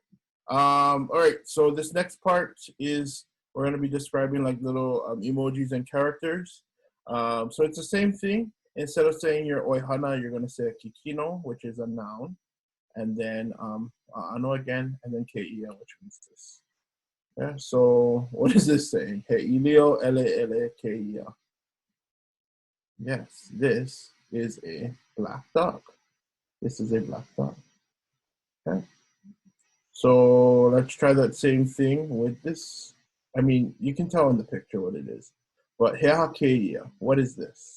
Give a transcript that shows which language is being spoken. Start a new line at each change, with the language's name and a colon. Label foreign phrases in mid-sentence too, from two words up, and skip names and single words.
English: All right, so this next part is we're going to be describing like little emojis and characters. So it's the same thing. Instead of saying your oihana, you're going to say a kikino, which is a noun, and then ano again, and then keia, which means this. Yeah, so what is this saying?
Hawaiian: He ilio ele keia.
English: Yes, this is a black dog. This is a black dog. Okay. So let's try that same thing with this. I mean, you can tell in the picture what it is. But
Hawaiian: heha keia,
English: what is this?